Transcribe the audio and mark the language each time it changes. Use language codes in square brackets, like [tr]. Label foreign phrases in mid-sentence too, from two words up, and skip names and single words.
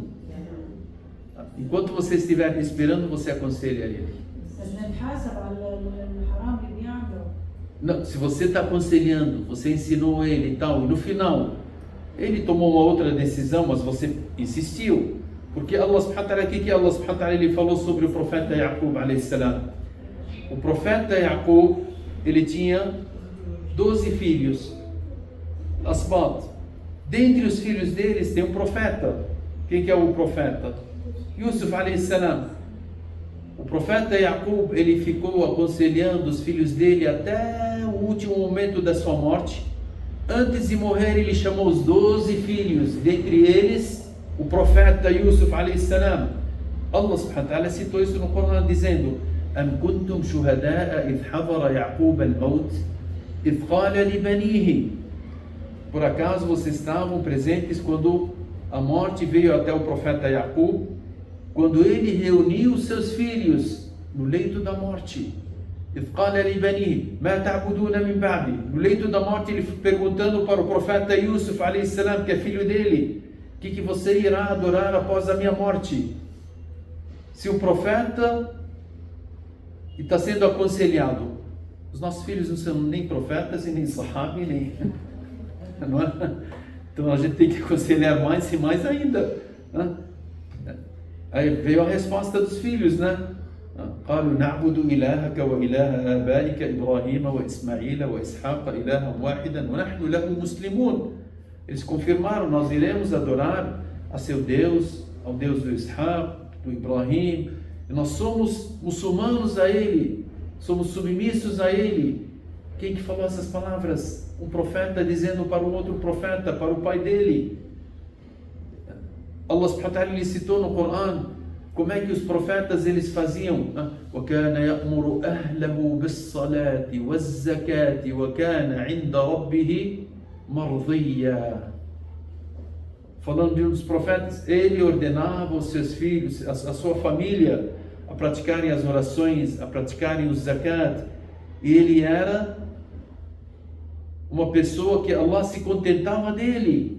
[pt] Enquanto você estiver respirando, você aconselha ele. Não, se você está aconselhando, você ensinou ele e tal, e no final ele tomou uma outra decisão, mas você insistiu, porque [ar] الله سبحانه وتعالى, [pt] que [ar] الله سبحانه وتعالى [pt] ele falou sobre o profeta Yaqub [ar] عليه السلام. [pt] O profeta Yaqub, ele tinha 12 filhos, asbat. Dentre os filhos deles tem um profeta. Quem que é o profeta? [ar] Yusuf عليه السلام. [pt] O profeta Yaqub, ele ficou aconselhando os filhos dele até o último momento da sua morte. Antes de morrer, ele chamou os 12 filhos, dentre eles o profeta Yusuf [ar] عليه السلام. الله سبحانه وتعالى [pt] citou isso no Corão dizendo: [ar] أم كنتم شهداء إذ حضر يعقوب الموت إذ قال لبنيه. [pt] Por acaso vocês estavam presentes quando a morte veio até o profeta Yaqub, quando ele reuniu os seus filhos no leito da morte? No leito da morte, ele perguntando para o profeta Yusuf [ar] عليه السلام, [pt] que é filho dele, o que você irá adorar após a minha morte? Se o profeta está sendo aconselhado, os nossos filhos não são nem profetas e nem sahabi, nem... Não é? Então a gente tem que aconselhar mais e mais ainda, né? Aí veio a resposta dos filhos, né? [ar] قالوا نعبد إلهك وإله آبائك إبراهيم وإسماعيل وإسحاق إلها واحدا ونحن له مسلمون. [pt] Eles confirmaram, nós iremos adorar a seu Deus, ao Deus do Ishaq, do Ibrahim, e nós somos muçulmanos a ele, somos submissos a ele. Quem que falou essas palavras? Um profeta dizendo para um outro profeta, para o pai dele. [ar] الله سبحانه وتعالى [pt] citou no Corão como é que os profetas eles faziam. [ar] وَكَانَ يَأْمُرُ أَهْلَهُ بِالصَّلَاةِ وَالزَّكَاةِ وَكَانَ عِنْدَ رَبِّهِ مَرْضِيًّا. [pt] Falando de um dos profetas, ele ordenava os seus filhos, a sua família, a praticarem as orações, a praticarem o zakat, e ele era uma pessoa que Allah se contentava dele.